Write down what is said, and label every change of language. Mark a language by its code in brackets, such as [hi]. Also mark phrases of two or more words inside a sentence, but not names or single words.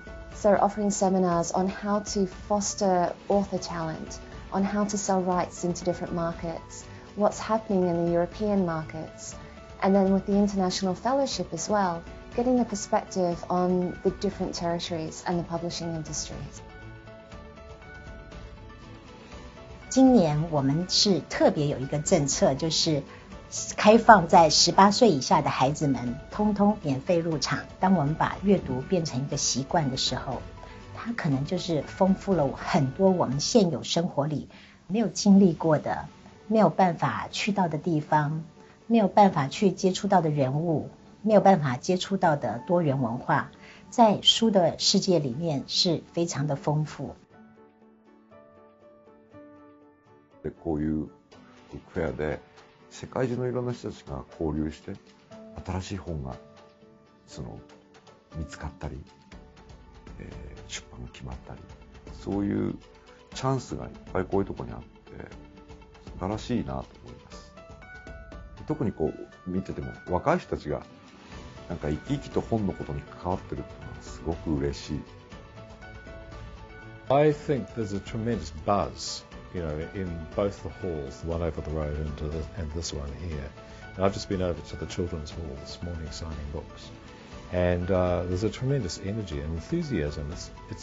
[en] So they're offering seminars on how to foster author talent, on how to sell rights into different markets, what's happening in the European markets, and then with the international fellowship as well, getting a perspective on the different territories and the publishing industries. [zh] 今年我们是特别有一个政策，就是开放在18岁以下的孩子们通通免费入场。当我们把阅读变成一个习惯的时候，它可能就是丰富了很多我们现有生活里没有经历过的，没有办法去到的地方，没有办法去接触到的人物，没有办法接触到的多元文化，在书的世界里面是非常的丰富。 [ja] こういうブックフェアで世界中のいろんな人たちが交流して新しい本が見つかったり、出版が決まったり、そういうチャンスがいっぱいこういうところにあって素晴らしいなと思います。特にこう見てても若い人たちがなんか生き生きと本のことに関わってるっていうのはすごく嬉しい。 [en] I think there's a tremendous buzz, you know, in both the halls, the one over the road and this one here. And I've just been over to the children's hall this morning signing books, and there's a tremendous energy and enthusiasm.